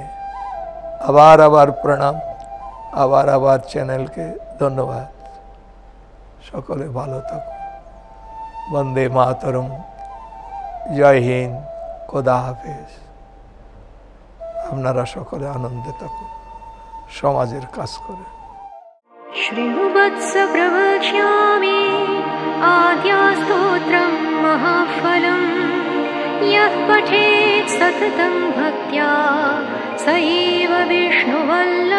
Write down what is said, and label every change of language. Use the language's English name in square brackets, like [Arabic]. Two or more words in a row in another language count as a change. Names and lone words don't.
[Bangla] আবার প্রণাম, আবার চ্যানেলকে ধন্যবাদ। সকলে ভালো থাকুন। বন্দে মাতরম, জয় হিন্দ, খোদা হাফেজ। আপনারা সকলে আনন্দে থাকুন, সমাজের কাজ করে। [Sanskrit] श्रीनुवत्स प्रवक्ष्यामि आद्यास्तोत्रं महाफलं, यः पठेत् सततं भक्त्या स एव विष्णुवल्लभः।